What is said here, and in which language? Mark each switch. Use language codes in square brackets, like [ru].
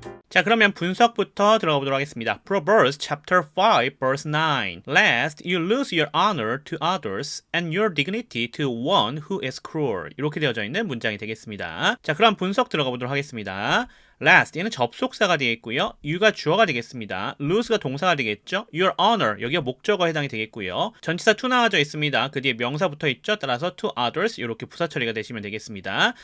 [ko] 자, 그러면 분석부터 들어가 보도록 하겠습니다. [en] Proverbs chapter 5 verse 9. Lest you lose your honor to others and your dignity to one who is cruel. [ko] 이렇게 되어져 있는 문장이 되겠습니다. 자, 그럼 분석 들어가 보도록 하겠습니다. last 얘는 접속사가 되겠고요. you가 주어가 되겠습니다. lose가 동사가 되겠죠. [en] your honor [ko] 여기가 목적어에 해당이 되겠고요. 전치사 to 나와져 있습니다. 그 뒤에 명사 붙어 있죠. 따라서 [en] to others [ko] 이렇게 부사 처리가 되시면 되겠습니다.